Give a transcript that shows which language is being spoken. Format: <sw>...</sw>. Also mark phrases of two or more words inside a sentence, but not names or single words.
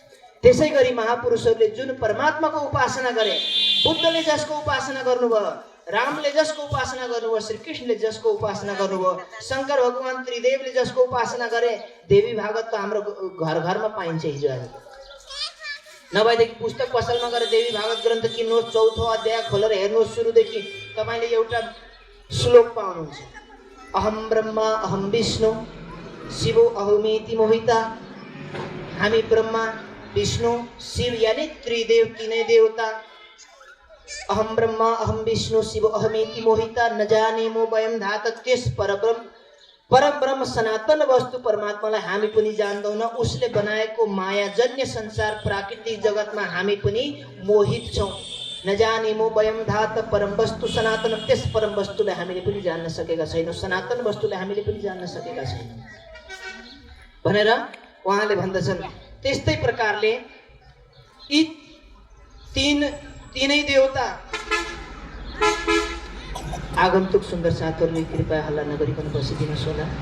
<ne>त्यसै गरी महापुरुषहरूले जुन परमात्माको उपासना गरे, बुद्धले जसको उपासना गर्नुभयो, रामले जसको उपासना गर्नुभयो, श्रीकृष्णले जसको उपासना गर्नुभयो, शङ्कर भगवान त्रिदेवले जसको उपासना गरे, देवी भागवत त हाम्रो घर घरमा पाइन्छ हिजो आज। नभएदेखि पुस्तक पसलमा गएर देवी भागवत ग्रन्थ किन्नुहोस्, 4औं अध्याय खोलेर हेर्नुहोस्, सुरुदेखि तपाईँले एउटा श्लोक पाउनुहुन्छ।</ne> <sa>अहम ब्रह्मा अहम विष्णु शिवो अहमेति मोहिता।</sa> <ne>हामी ब्रह्मा विष्णु शिव यानी त्रिदेव, तीनै देवता।</ne> <sa>अहम ब्रह्मा अहम विष्णु शिव अहमेति मोहिता, न जाने मो वयम धात।</sa> <ne>त्यस परब्रह्म सनातन वस्तु परमात्मालाई हामी पनि जान्दैनौँ। उसले बनाएको मायाजन्य संसार प्राकृतिक जगतमा हामी पनि मोहित छौँ।</ne> <sa>न जाने मो वयम धात परम वस्तु सनातन,</sa> <ne>त्यस परम वस्तुलाई हामीले पनि जान्न सकेका छैनौँ, सनातन वस्तुलाई हामीले पनि जान्न सकेका छैनौँ भनेर उहाँले भन्दछन्। त्यस्तै प्रकारले यी तीनै देवता, आगन्तुक सुन्दर साथीहरूले कृपया हल्ला नगरिकन बसिदिनुहोस् होला।</ne>